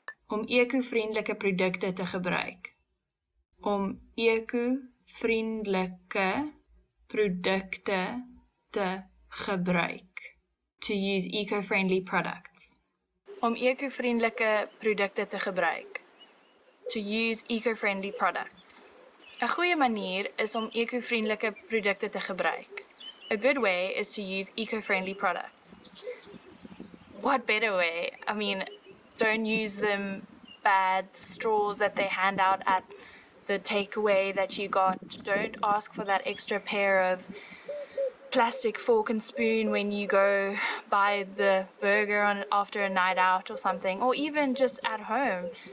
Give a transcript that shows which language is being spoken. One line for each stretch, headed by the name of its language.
Afrikaans: Om eco-vriendelike produkte te gebruik. Om eco-vriendelike produkte te gebruik.
English: To use eco-friendly products.
Afrikaans: Om eco-vriendelike produkte te gebruik.
English: To use eco-friendly products.
Afrikaans: 'n Goeie manier is om eco-vriendelike produkte te gebruik.
English: A good way is to use eco-friendly products. What better way? I mean, don't use them bad straws that they hand out at the takeaway that you got. Don't ask for that extra pair of plastic fork and spoon when you go buy the burger after a night out or something, or even just at home.